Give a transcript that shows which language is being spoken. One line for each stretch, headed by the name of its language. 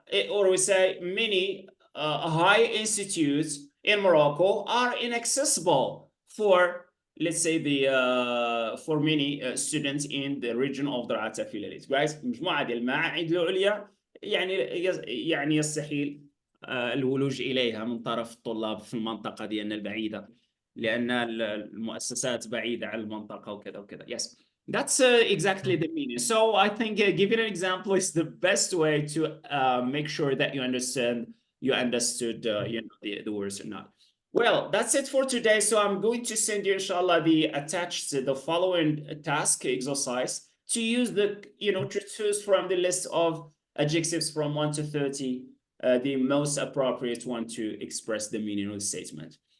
English: Or we say many high institutes in Morocco are inaccessible for, let's say, the for many students in the region of the Atafilalit, right?
Arabic: مجموعة ديال المعاهد العليا يعني يستحيل الولوج إليها من طرف الطلاب في المنطقة ديالنا البعيدة, لأن المؤسسات بعيدة عن المنطقة وكذا وكذا.
English: Yes, that's exactly the meaning. So I think giving an example is the best way to make sure that you understood the words or not. Well, that's it for today. So I'm going to send you, inshallah, the following task exercise to use to choose from the list of adjectives from 1 to 30, the most appropriate one to express the meaning of the statement.